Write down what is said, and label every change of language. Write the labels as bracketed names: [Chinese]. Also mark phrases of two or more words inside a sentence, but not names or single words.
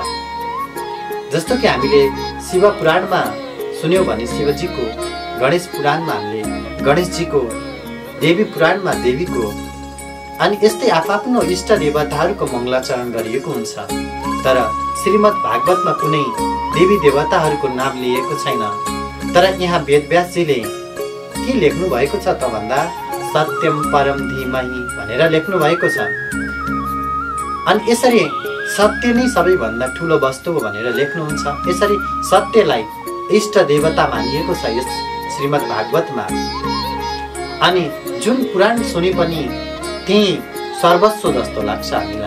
[Nepali] जस्तो कि हामीले शिव पुराणमा सुन्यौँ भने शिवजीको, गणेश पुराणमा हामीले गणेशजीको, देवी पुराणमा देवीको, अनि यस्तै आफआफ्नो इष्ट देवताहरूको मङ्गलाचरण गरिएको हुन्छ। तर श्रीमद् भागवतमा कुनै देवी देवताहरूको नाम लिएको छैन। तर यहाँ वेदव्यासजीले के लेख्नु भएको छ त भन्दा [Sanskrit] सत्यम परम धीमहि [Nepali] भनेर लेख्नु भएको छ। अनि यसरी सत्य नै सबैभन्दा ठुलो वस्तु हो भनेर लेख्नुहुन्छ। यसरी सत्यलाई इष्ट देवता मानिएको छ यस श्रीमद् भागवतमा। अनि जुन पुराण सुने पनि त्यही सर्वस्व जस्तो लाग्छ हामीलाई।